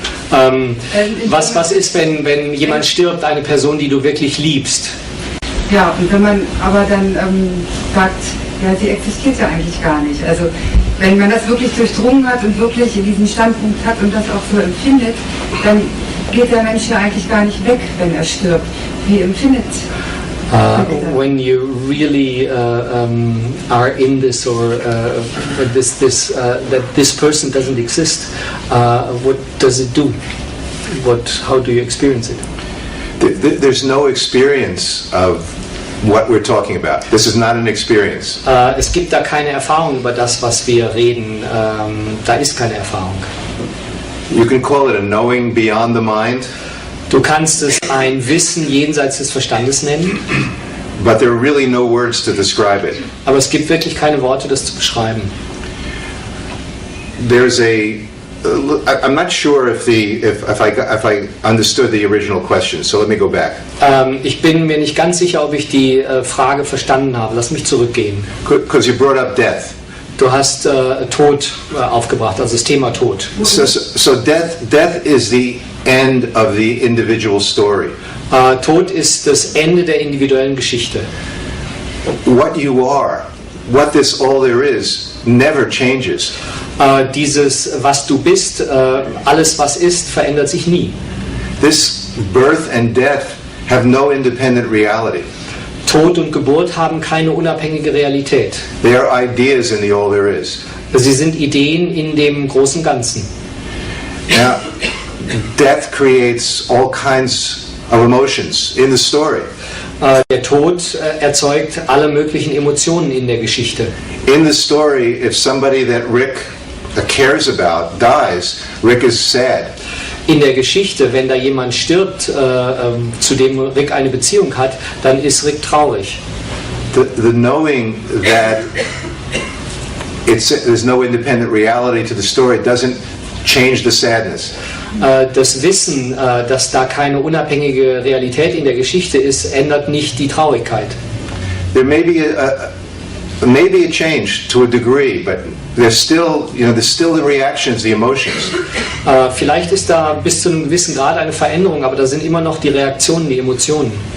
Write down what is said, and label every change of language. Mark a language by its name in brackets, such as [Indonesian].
[German] Was ist, wenn jemand stirbt, eine Person, die du wirklich liebst? ja, und wenn man aber dann sagt, ja, sie existiert ja eigentlich gar nicht. Also wenn man das wirklich durchdrungen hat und wirklich diesen Standpunkt hat und das auch so empfindet, dann geht der Mensch ja eigentlich gar nicht weg, wenn er stirbt. Wie empfindet [English] When you really are in this, or that this person doesn't exist, what does it do? How do you experience it? There's no experience of what we're talking about. This is not an experience. [German] Es gibt da keine Erfahrung über das, was wir reden. Da ist keine Erfahrung. [English] You can call it a knowing beyond the mind, [German] Du kannst es ein Wissen jenseits des Verstandes nennen, [English] but there are really no words to describe it. [German] aber es gibt wirklich keine Worte, das zu beschreiben. [English] There's I'm not sure if I understood the original question, so let me go back. [German] Ich bin mir nicht ganz sicher, ob ich die Frage verstanden habe. Lass mich zurückgehen. [English] Because you brought up death. [German] Du hast Tod aufgebracht, also das Thema Tod. [English] So death is the end of the individual story. [German] Tod ist das Ende der individuellen Geschichte. [English] What you are, what this all there is, never changes. [German] Dieses, was du bist, alles was ist, verändert sich nie. [English] This birth and death have no independent reality. [German] Tod und Geburt haben keine unabhängige Realität. [English] They are ideas in the all there is. [German] Sie sind Ideen in dem großen Ganzen. [English] Now, death creates all kinds of emotions in the story. [German] Der Tod erzeugt alle möglichen Emotionen in der Geschichte. [English] In the story, if somebody that Rick cares about dies, Rick is sad. [German] In der Geschichte, wenn da jemand stirbt, zu dem Rick eine Beziehung hat, dann ist Rick traurig. [English] The knowing that there's no independent reality to the story doesn't change the sadness. [German] Das Wissen, dass da keine unabhängige Realität in der Geschichte ist, ändert nicht die Traurigkeit. [English] There may be a change to a degree, but there's still the reactions, the emotions. [German] Vielleicht ist da bis zu einem gewissen Grad eine Veränderung, aber da sind immer noch die Reaktionen, die Emotionen.